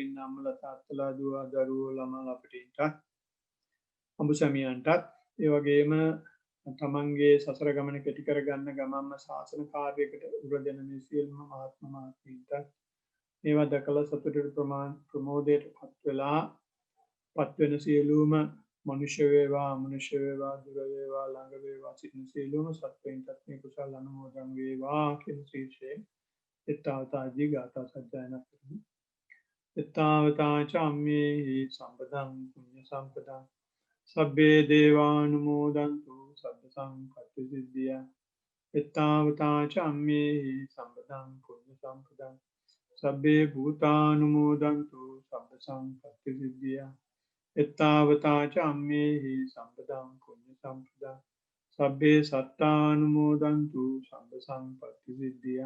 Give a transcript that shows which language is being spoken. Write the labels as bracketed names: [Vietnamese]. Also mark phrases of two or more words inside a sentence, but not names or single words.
[Sinhala] ඉන්න අම්මලා තාත්තලා දුව දරුවෝ ළමලා අපිට අඹසමියන්ටත් ඒ වගේම තමන්ගේ සසර ගමන කෙටි කරගන්න ගමන්ම ශාසන කාර්යයකට උර දෙන මේ සියලුම මාත්මීන්ට මේවා දැකලා සතුටට ප්‍රමෝදයට පත් වෙලා පත් වෙන සියලුම මනුෂ්‍ය වේවා අමනුෂ්‍ය වේවා දුර වේවා ළඟ වේවා සිටින සියලුම සත්වයින්ටත් මේ කුසල අනුමෝදන් වේවා කියන ශීර්ෂයෙන් එත්තාවතාදී ගාථා සජ්ජායනා කරමු. [Pali] එත්තාවතා චම්මේහි සම්පදං පුඤ්ඤ සම්පදං සබ්බේ දේවානුමෝදන්තු සබ්බ සංපත්ති සිද්ධියා. එත්තාවතා චම්මේහි සම්පදං පුඤ්ඤ සම්පදං සබ්බේ භූතානුමෝදන්තු සබ්බ සංපත්ති සිද්ධියා. එත්තාවතා චම්මේහි සම්පදං පුඤ්ඤ සම්පදං සබ්බේ සත්තානුමෝදන්තු සබ්බ සංපත්ති සිද්ධියා.